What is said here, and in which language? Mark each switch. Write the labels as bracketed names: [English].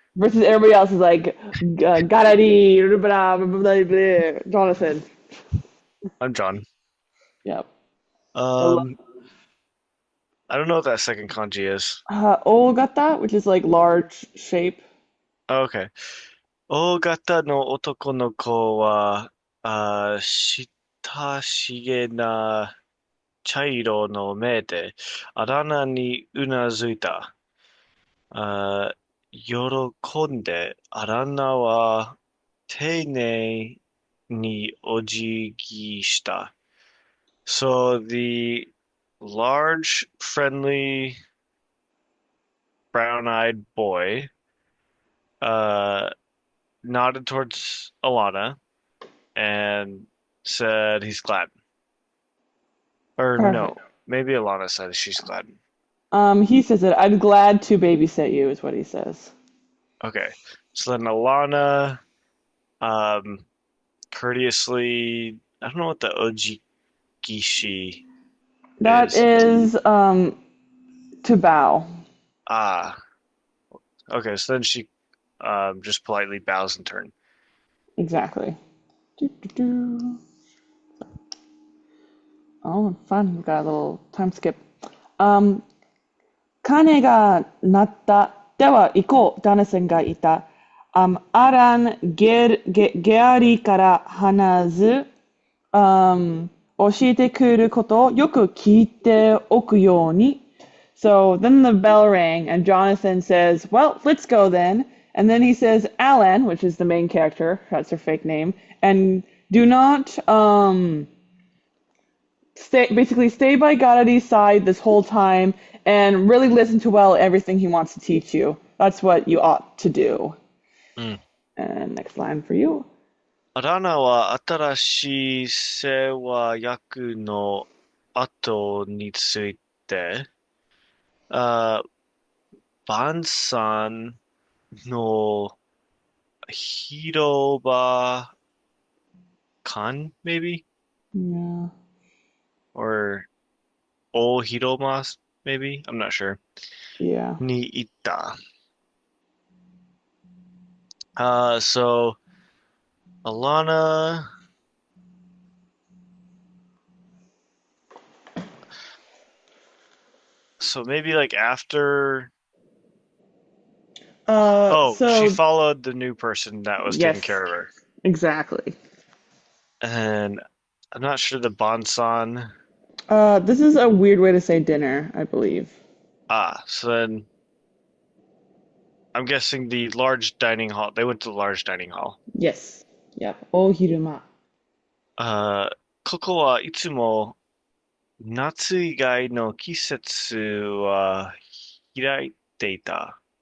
[English] Versus everybody else is like, Goddity, blah, blah, blah, blah, Jonathan. I'm John. Yep. Um, I don't know what that second kanji is. Ogata, which is like large shape. Oh, okay. [Japanese] 大型の男の子は、親しげな茶色の目で、あだ名にうなずいた。喜んで、アランナは丁寧にお辞儀した。 [English] So the large, friendly, brown-eyed boy nodded towards Alanna and said he's glad. Or no, Perfect. maybe Alanna said she's glad. He says it. I'm glad to babysit you, is what he says. Okay, so then Alanna um, courteously, I don't know what the ojigishi That is. is to bow. Ah, okay, so then she just politely bows in turn. Exactly. Doo-doo-doo. Oh, fun. We got a little time skip. [Japanese] 鐘が鳴った。では行こう。ダナセンが言った。アラン・ゲアリから話す。教えてくることをよく聞いておくように。 [English] So then the bell rang and Jonathan says, well, let's go then. And then he says, Alan, which is the main character, that's her fake name, and do not stay by Garadi's side this whole time and really listen to well everything he wants to teach you. That's what you ought to do. [Japanese] うん。 [English] And next line for you. [Japanese] アラナは新しい世話役の後について、あ、晩餐の広場館 maybe? [English] Yeah. Or 大広間 maybe? I'm not sure. Yeah. [Japanese] に行った。 [English] So Alanna, so maybe like after, oh, she So followed the new person that was taking care yes, of her. exactly. And I'm not sure the Bonsan. This is a weird way to say dinner, I believe. So then I'm guessing the large dining hall. They went to the large dining hall. Yes. Yep. Ohiruma. [Japanese] ここはいつも夏以外の季節は開いていた。